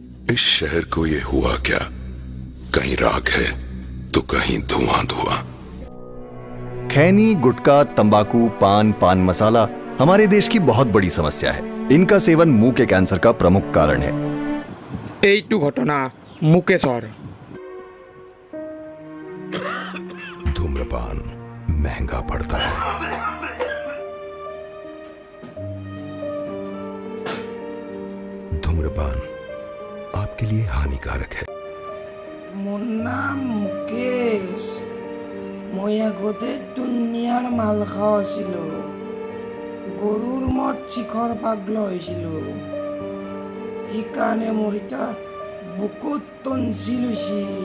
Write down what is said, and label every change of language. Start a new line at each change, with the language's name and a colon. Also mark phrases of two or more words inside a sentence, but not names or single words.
Hindi: इस शहर को ये हुआ क्या? कहीं राख है तो कहीं धुआं धुआं। खैनी, गुटखा, तंबाकू, पान मसाला हमारे देश की बहुत बड़ी समस्या है। इनका सेवन मुंह के कैंसर का प्रमुख कारण है।
Assamese: এইটো ঘটনা মুকেশৰ।
Hindi: धूम्रपान महंगा पड़ता है। धूम्रपान आपके लिए हानिकारक है।
Assamese: মোৰ নাম মুকেশ। মই আগতে দুনিয়াৰ মাল খাওঁ আছিলোঁ। গৰুৰ মদ চিখৰ পাগলা হৈছিলোঁ। সেইকাৰণে মোৰ এতিয়া বুকুত টনচিল হৈছে।